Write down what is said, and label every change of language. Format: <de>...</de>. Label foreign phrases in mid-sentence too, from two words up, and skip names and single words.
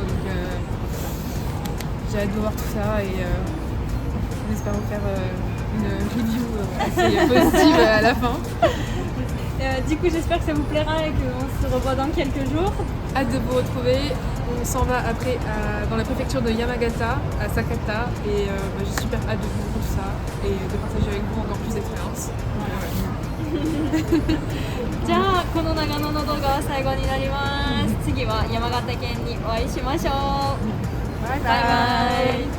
<fr>Donc j'ai hâte de voir tout ça et on espère vous faire une review assez positive à la fin. Du coup, j'espère que ça vous plaira et qu'on se revoit dans quelques jours. Hâte de vous retrouver. On s'en va après dans la préfecture de Yamagata, à Sakata. Et j'ai super hâte de vous montrer tout ça et de partager avec vous encore plus d'expériences.</fr> <ja>じゃあ、この長野の動画は最後になります。次は山形県にお会いしましょう。バイバイ。</ja>